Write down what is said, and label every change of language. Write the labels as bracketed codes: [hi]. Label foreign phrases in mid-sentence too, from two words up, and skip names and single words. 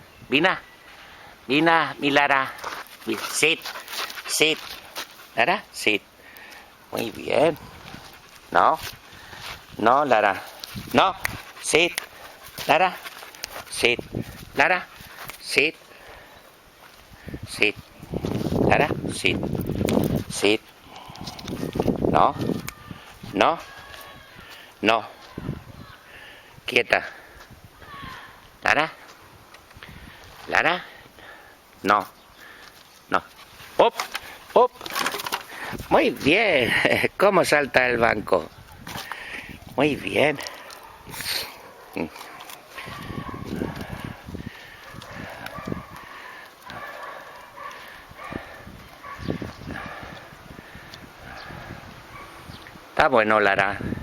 [es] Vina. Vina, mi Lara. Sit. Sit. Lara, sit. Muy bien. No. No, Lara. No. Sit. Lara. Sit. Lara. Sit. Sit. Lara. Sit. Sit. No. No. No. Quieta. Lara. Lara. No. No. ¡Op! ¡Op! Muy bien. ¿Cómo salta el banco? Muy bien. Está bueno, Lara.